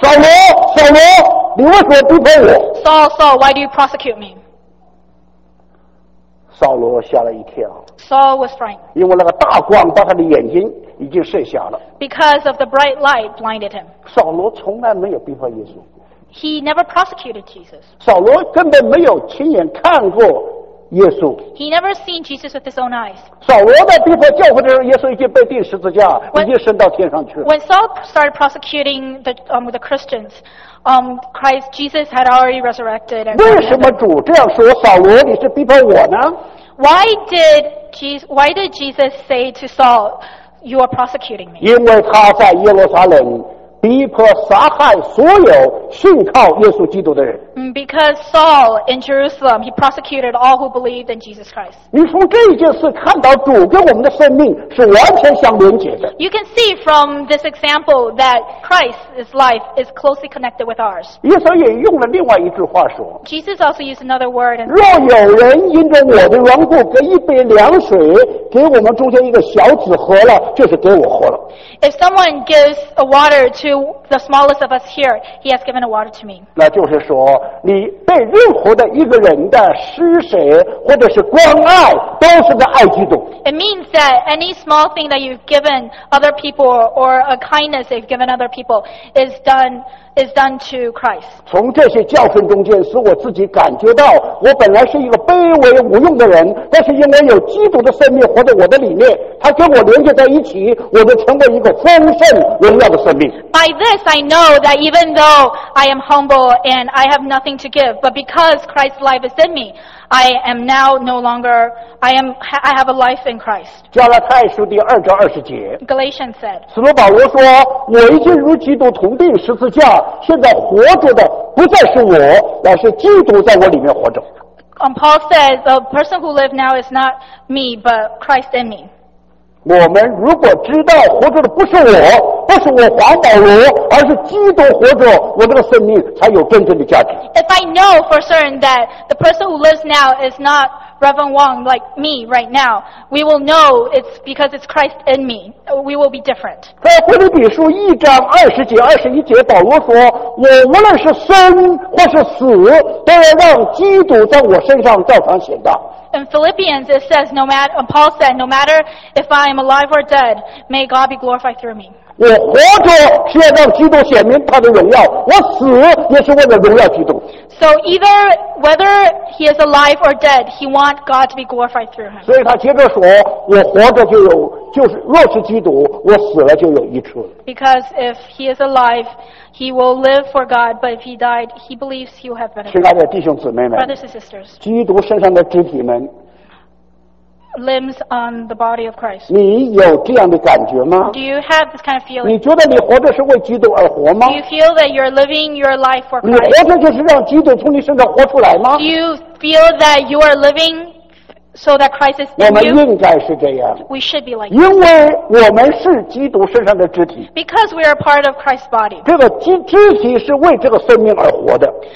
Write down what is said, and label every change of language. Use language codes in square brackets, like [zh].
[zh] 扫罗，扫罗，你为什么逼迫我？ [en] Saul, Saul, why do you prosecute me? [zh] 扫罗吓了一跳。 [en] Saul was frightened. [zh] 因为那个大光把他的眼睛已经射瞎了。 [en] Because of the bright light blinded him. [zh] 扫罗从来没有逼迫耶稣。 [en] He never prosecuted Jesus. [zh] 扫罗根本没有亲眼看过耶稣。 [en] He never seen Jesus with his own eyes. [zh] 扫罗在逼迫教会的时候，耶稣已经被钉十字架，已经升到天上去了。 [en] When Saul started prosecuting the Christians, Christ Jesus had already resurrected. [zh] 为什么主这样说扫罗？你是逼迫我呢？ [en] Why did Jesus say to Saul, "You are persecuting me"? [zh] 因为他在耶路撒冷逼迫杀害所有信靠耶稣基督的人。 [en] Because Saul in Jerusalem, he persecuted all who believed in Jesus Christ. [zh] 你从这件事看到主跟我们的生命是完全相连接的。 [en] You can see from this example that Christ's life is closely connected with ours. [zh] 耶稣也用了另外一句话说。 [en] Jesus also used another word. [zh] 若有人因着我的缘故给一杯凉水，给我们中间一个小子喝了，就是给我喝了。 [en] If someone gives a water to the smallest of us here, he has given a water to me. [zh] 那就是说，你对任何的一个人的施舍或者是关爱，都是在爱基督。 [en] It means that any small thing that you've given other people or a kindness they've given other people is done to Christ. [zh] 从这些教训中间，使我自己感觉到，我本来是一个卑微无用的人，但是因为有基督的生命活在我的里面，他跟我连接在一起，我就成为一个丰盛荣耀的生命。 [en] By this, I know that even though I am humble and I have nothing to give, but because Christ's life is in me, I am now no longer. I have a life in Christ. [zh] 加拉太书第二章二十节。 [en] Galatians said. [zh] 使徒保罗说：“我已经与基督同钉十字架，现在活着的不再是我，乃是基督在我里面活着。” [en] Paul says, "The person who lives now is not me, but Christ in me." [zh] 我们如果知道活着的不是我，不是我华保罗，而是基督活着，我这个生命才有真正的价值。 [en] If I know for certain that the person who lives now is not Reverend Wong like me right now, we will know it's because it's Christ in me. We will be different. [zh] 在腓立比书一章二十节、二十一节，保罗说：“我无论是生或是死，都要让基督在我身上照常显大。” [en] In Philippians, it says, Paul said, "No matter if I am alive or dead, may God be glorified through me." [zh] 我活着是要让基督显明他的荣耀，我死也是为了荣耀基督。 [en] So either whether he is alive or dead, he wants God to be glorified through him. [zh] 所以他接着说，我活着就有，就是若是基督，我死了就有益处。 [en] Because if he is alive, he will live for God. But if he died, he believes he will have benefit. [zh] 亲爱的弟兄姊妹们 [en] ，brothers and sisters， [zh] 基督身上的肢体们 [en] ，limbs on the body of Christ， [zh] 你有这样的感觉吗 [en] ？Do you have this kind of feeling？ [zh] 你觉得你活着是为基督而活吗 [en] ？Do you feel that you're living your life for Christ？ [zh] 你活着就是让基督从你身上活出来吗 [en] ？Do you feel that you are living？ So that Christ is in you, [zh] 我们应该是这样。 [en] We should be like. [zh] 因为我们是基督身上的肢体。 [en] Because we are part of Christ's body. [zh] 这个肢体是为这个生命而活的。